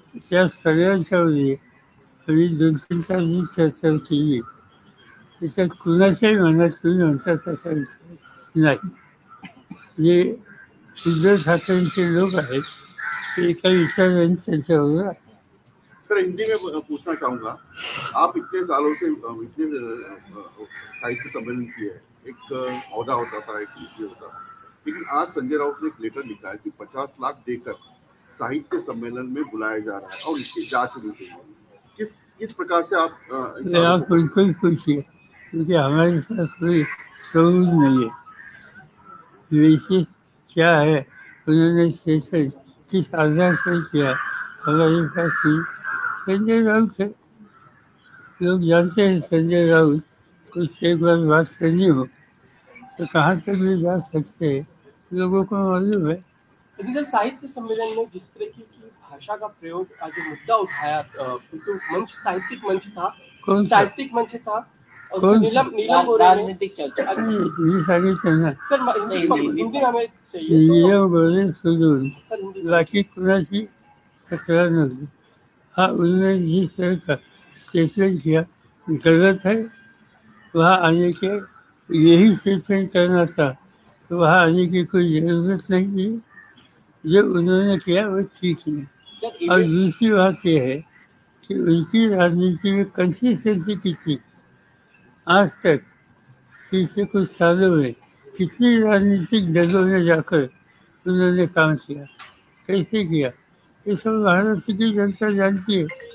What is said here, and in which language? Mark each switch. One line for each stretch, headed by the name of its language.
Marathi: त्या सगळ्यांच्या वेळी आम्ही 2-3 तास चर्चा केली. त्याच्यात कुणाच्याही मनात तुम्ही म्हणतात तसा विचार नाही. जे उद्धव ठाकरेंचे लोक आहेत ते एका विचाराने त्यांच्याबरोबर.
Hindi: सर, हिंदी में पूछना चाहूँगा, आप इतने सालों से इतने साहित्य सम्मेलन किए हैं, एक औहदा होता था, एक नीति होता था, लेकिन आज संजय राउत ने एक लेटर लिखा है कि 50 लाख देकर साहित्य सम्मेलन में बुलाया जा रहा है और इसकी जांच होनी चाहिए. किस प्रकार से आप बिल्कुल पूछिए, क्योंकि हमारे पास कोई सबूत नहीं है. विशेष क्या है, उन्होंने सेशन किस आधार से किया, हमारे पास कोई. संजय राउत है, लोग जानते हैं संजय राउत, कुछ एक बार बात करनी हो तो कहाँ तक भी जा सकते हैं, लोगों को मालूम है. लेकिन सर, साहित्य सम्मेलन में जिस तरह की भाषा का प्रयोग का जो मुद्दा उठाया, तो मंच साहित्यिक मंच था, साहित्यिक मंच था, नीलम राजनीतिक चर्चा
Marathi: मी सांगितलं ना,
Hindi: सर हिंदी हमें चाहिए.
Marathi: नीलम गोरे सोडून बाकी कुणाची तक्रार नव्हती.
Hindi: हाँ, उन्होंने जिस तरह का स्टेटमेंट किया गलत है. वहाँ आने के यही स्टेटमेंट करना था, तो वहाँ आने की कोई ज़रूरत नहीं थी. जो उन्होंने किया वो ठीक है. और दूसरी बात यह है कि उनकी राजनीति में कंसिस्टेंसी कितनी, आज तक पिछले कुछ सालों में कितनी राजनीतिक दलों में जाकर उन्होंने काम किया, कैसे किया, ये सब भारत की जनता जानती है.